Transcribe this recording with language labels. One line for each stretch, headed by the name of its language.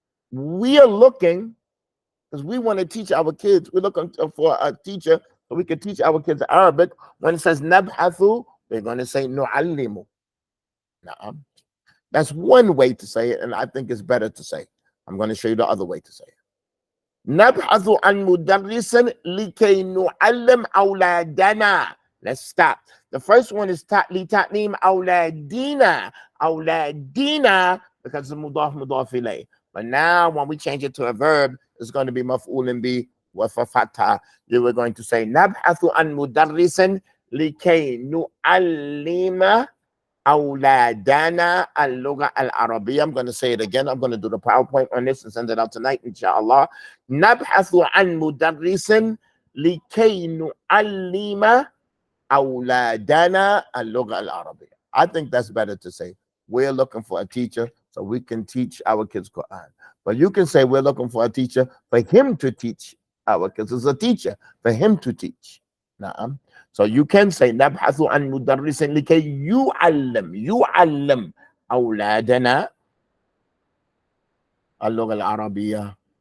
English: We are looking because we want to teach our kids. We're looking for a teacher so we can teach our kids Arabic. When it says nabhathu, we're going to say nu'allimu. Now, that's one way to say it, and I think it's better to say. I'm going to show you the other way to say it.
Arabic: نبحث عن مدرس لكي نعلم أولادنا.
English: Let's stop. The first one is
Arabic: لتعليم أولادنا. أولادنا
English: because it's
Arabic: مضاف مضاف إليه.
English: But now when we change it to a verb, it's going to be
Arabic: مفعول به وفتحة.
English: You were going to say
Arabic: نبحث عن مدرس لكي نعلم أولادنا اللغة العربية.
English: I'm going to say it again. I'm going to do the PowerPoint on this and send it out tonight, inshallah.
Arabic: نبحث عن مدرس لكي نعلم أولادنا اللغة العربية.
English: I think that's better to say. We're looking for a teacher so we can teach our kids Quran. But you can say we're looking for a teacher for him to teach our kids. It's a teacher for him to teach.
Arabic: Naam.
English: So you can say
Arabic: نبحث عن مدرس لكي يعلم أولادنا اللغة العربية.